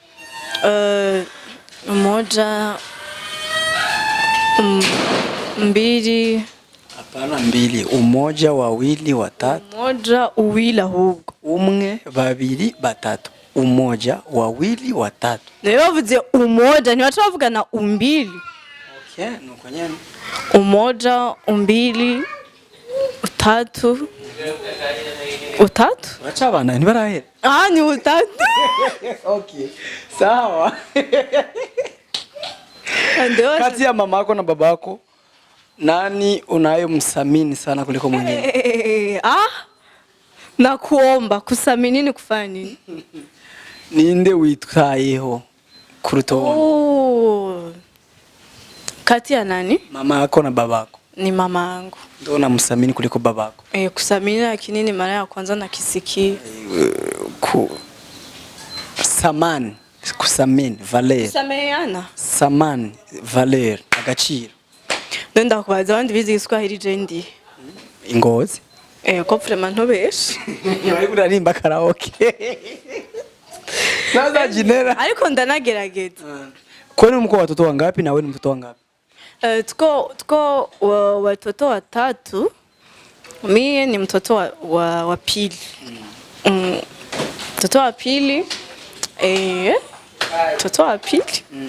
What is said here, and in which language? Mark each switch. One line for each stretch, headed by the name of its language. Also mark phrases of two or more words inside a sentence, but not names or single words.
Swahili: Mmoja 2. Hapana 2, umoja, wawili, watatu. Umoja, uwili ahubwo. 1, 2, 3. Umoja, wawili, watatu.
Kinyarwanda: Nayo bavuze umoja, ni watu bavuga na umbili. Okay, nuko nyene.
Swahili: Umoja, umbili, utatu. Utatu?
Kinyarwanda: Wacha bana, ni barahera.
Swahili: Ni utatu. Okay. Sawa. Kati ya mamako na babako, nani unayomsamini sana kuliko mwingine? Na kuomba kusamini ni kufanya nini?
Kinyarwanda: Ninde witwayeho kuruta
Swahili: wote? Kati ya nani? Mama yako na babako. Ni mama yangu. Ndio unamsamini kuliko babako. Kusamini lakini ni mara ya kwanza nakisikia. Samani, kusamini, valer. Kusameheana. Samani, valer,
Kinyarwanda: agaciro. Ndenda kubaza abandi bizi Igiswahili jendi. Ingozi. Ko vraiment ntobeshe. Bari kuririmba karaoke.
Swahili: Sasa Gynella.
Kinyarwanda: Ariko ndanagerageza.
Swahili: Kwani mko watoto wangapi na wewe ni mtoto wangapi? Tuko watoto watatu. Mimi ni mtoto wa pili. Mtoto wa pili. Mtoto wa pili.